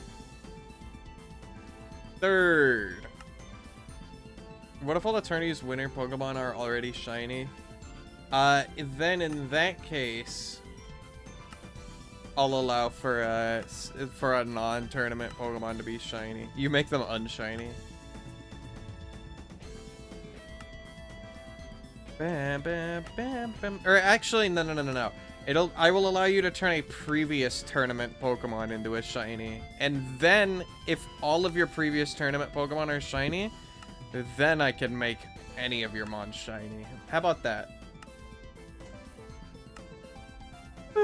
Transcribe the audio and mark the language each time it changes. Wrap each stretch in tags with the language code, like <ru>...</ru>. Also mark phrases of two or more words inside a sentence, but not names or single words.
<en>Third. What if all the tourney's winner Pokemon are already shiny? Then in that case, I'll allow for a non-tournament Pokemon to be shiny. You make them unshiny. Bam, bam, bam, bam. Or actually, no. I will allow you to turn a previous tournament Pokemon into a shiny. And then, if all of your previous tournament Pokemon are shiny, then I can make any of your mons shiny. How about that? Boop.</en>